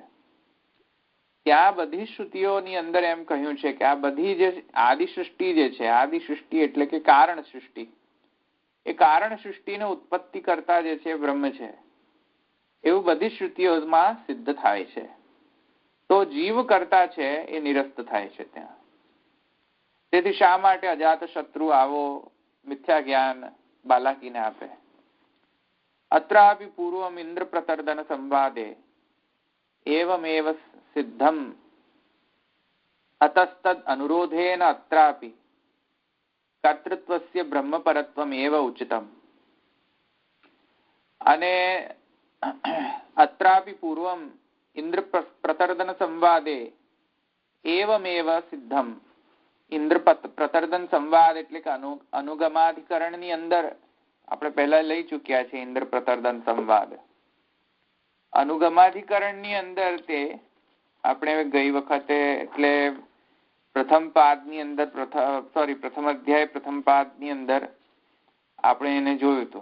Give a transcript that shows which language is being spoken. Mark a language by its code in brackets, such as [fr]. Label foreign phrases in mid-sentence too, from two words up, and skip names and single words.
[gu] ત્યાં બધી શ્રુતિઓની અંદર એમ કહ્યું છે કે આ બધી જે આદિ સૃષ્ટિ જે છે, આદિ સૃષ્ટિ એટલે કે કારણ સૃષ્ટિ, એ કારણ સૃષ્ટિને ઉત્પત્તિ કરતા જે છે બ્રહ્મ છે એવું બધી શ્રુતિઓમાં સિદ્ધ થાય છે. તો જીવ કરતા છે એ નિરસ્ત થાય છે ત્યાં. તેથી શા માટે અજાત શત્રુ આવો મિથ્યા જ્ઞાન બાલાકીને આપે. [sa] अत्रापि पूर्वम इन्द्र प्रतर्दन संवादे एवमेव सिद्धम अतस्तद अनुरोधेन अत्रापि कर्तृत्वस्य ब्रह्मपरत्वमेव उचितम. અને अत्रापि पूर्वम इन्द्र प्रतर्दन संवादे एवमेव सिद्धम. [gu] ઇન્દ્ર પ્રતર્દન સંવાદ એટલે કે અનુગમાધિકરણ ની અંદર આપણે પહેલા લઈ ચુક્યા છે. ઇન્દ્ર પ્રતર્દન સંવાદ અનુગમાધિકરણ ની અંદર તે આપણે ગઈ વખતે એટલે પ્રથમ પાદ ની અંદર પ્રથમ અધ્યાય પ્રથમ પાદ ની અંદર આપણે એને જોયું હતું.